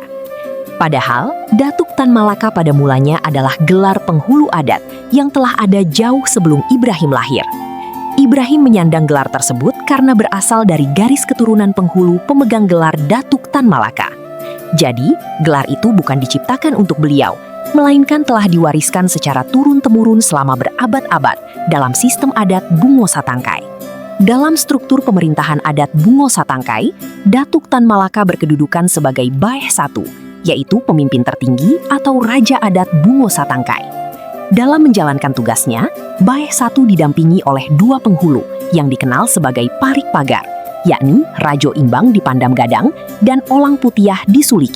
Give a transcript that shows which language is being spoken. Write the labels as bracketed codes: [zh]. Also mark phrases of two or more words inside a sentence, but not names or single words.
[id] Padahal, Datuk Tan Malaka pada mulanya adalah gelar penghulu adat yang telah ada jauh sebelum Ibrahim lahir. Ibrahim menyandang gelar tersebut karena berasal dari garis keturunan penghulu pemegang gelar Datuk Tan Malaka. Jadi, gelar itu bukan diciptakan untuk beliau, melainkan telah diwariskan secara turun-temurun selama berabad-abad dalam sistem adat Bungo Satangkai. Dalam struktur pemerintahan adat Bungo Satangkai, Datuk Tan Malaka berkedudukan sebagai Baeh 1, yaitu pemimpin tertinggi atau Raja Adat Bungo Satangkai. Dalam menjalankan tugasnya, Baeh Satu didampingi oleh dua penghulu yang dikenal sebagai Parik Pagar, yakni Rajo Imbang di Pandam Gadang dan Olang Putiah di Suliki.